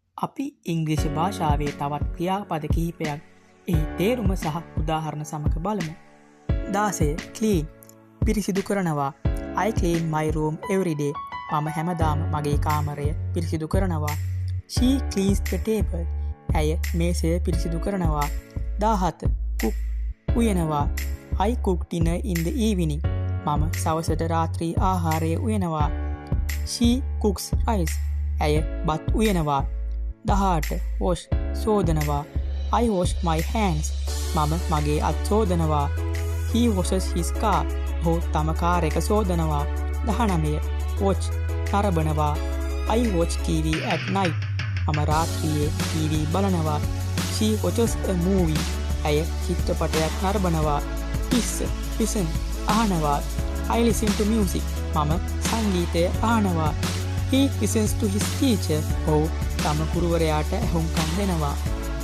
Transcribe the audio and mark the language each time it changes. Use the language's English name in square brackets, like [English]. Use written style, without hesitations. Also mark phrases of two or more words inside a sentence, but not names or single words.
[Sinhala] අපි ඉංග්‍රීසි භාෂාවේ තවත් ක්‍රියාපද කිහිපයක් එහි තේරුම සහ උදාහරණ සමග බලමු. 16. clean පිරිසිදු කරනවා. [English] I clean my room every day. [Sinhala] මම හැමදාම මගේ කාමරය පිරිසිදු කරනවා. [English] She cleans the table. [Sinhala] ඇය මේසය පිරිසිදු කරනවා. 17. cook උයනවා. [English] I cook dinner in the evening. [Sinhala] මම සවසට රාත්‍රී ආහාරය උයනවා. [English] She cooks rice. [Sinhala] ඇය බත් උයනවා. 18. wash සෝදනවා. [English] I wash my hands. [Sinhala] මම මගේ අත් සෝදනවා. [English] He washes his car. [Sinhala] ඔහු තම කාර් එක සෝදනවා. 19. watch නරඹනවා. [English] I watch TV at night. [Sinhala] මම රාත්‍රියේ TV බලනවා. [English] She watches a movie. [Sinhala] ඇය චිත්‍රපටයක් නරඹනවා. listen අහනවා. [English] I listen to music. [Sinhala] මම සංගීතය අහනවා. [English] He listens to his teacher. [Sinhala] ඔහු තම ගුරුවරයාට ඇහුම්කන් දෙනවා.